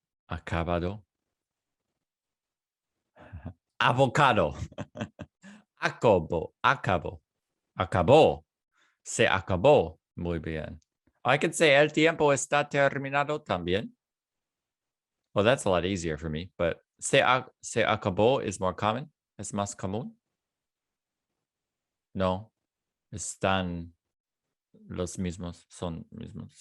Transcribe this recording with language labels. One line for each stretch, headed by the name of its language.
Spanish: Acabado. Avocado. Acabó. Se acabó. Muy bien.
English: I could say
Spanish: el tiempo está terminado también.
English: Well, that's a lot easier for me, but
Spanish: se acabó
English: is more common.
Spanish: Es más común. No, están los mismos, son mismos.